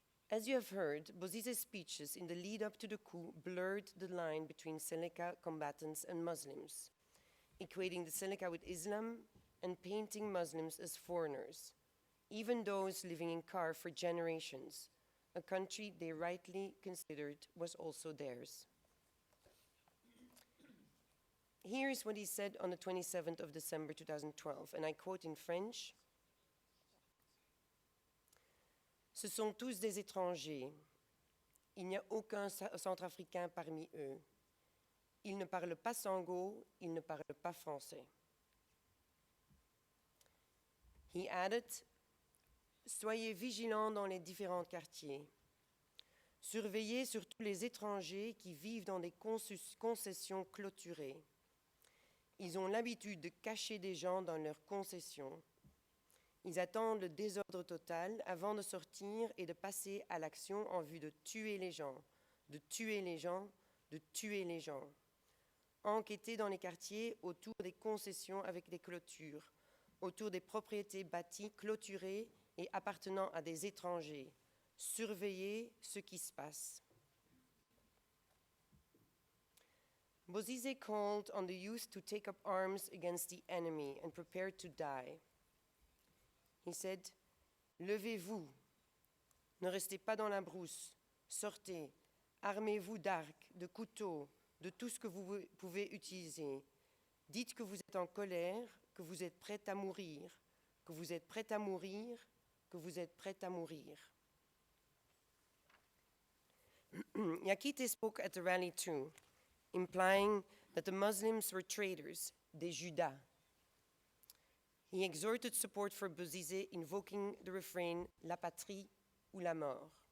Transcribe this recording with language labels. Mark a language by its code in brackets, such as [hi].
[en] As you have heard, Bozize's speeches in the lead up to the coup blurred the line between Seleka combatants and Muslims, equating the Seleka with Islam and painting Muslims as foreigners, even those living in CAR for generations, a country they rightly considered was also theirs. Here's what he said on the 27th of December 2012, and I quote in French. [fr] Ce sont tous des étrangers. Il n'y a aucun centrafricain parmi eux. Ils ne parlent pas sango, ils ne parlent pas français. [en] He added, [fr] soyez vigilants dans les différents quartiers. Surveillez surtout les étrangers qui vivent dans des concessions clôturées. Ils ont l'habitude de cacher des gens dans leurs concessions. Ils attendent le désordre total avant de sortir et de passer à l'action en vue de tuer les gens, de tuer les gens, de tuer les gens. Enquêtez dans les quartiers autour des concessions avec des clôtures, autour des propriétés bâties, clôturées et appartenant à des étrangers. Surveillez ce qui se passe. [en] Bozizé called on the youth to take up arms against the enemy and prepare to die. He said, [fr] levez-vous, ne restez pas dans la brousse, sortez, armez-vous d'arcs, de couteaux, de tout ce que vous pouvez utiliser. Dites que vous êtes en colère, que vous êtes prêt à mourir, que vous êtes prêt à mourir, que vous êtes prêt à mourir. [en] Yakite spoke at the rally too, implying that the Muslims were traitors, [fr] des Judas. [en] He exhorted support for Bozizé, invoking the refrain, [fr] la patrie ou la mort.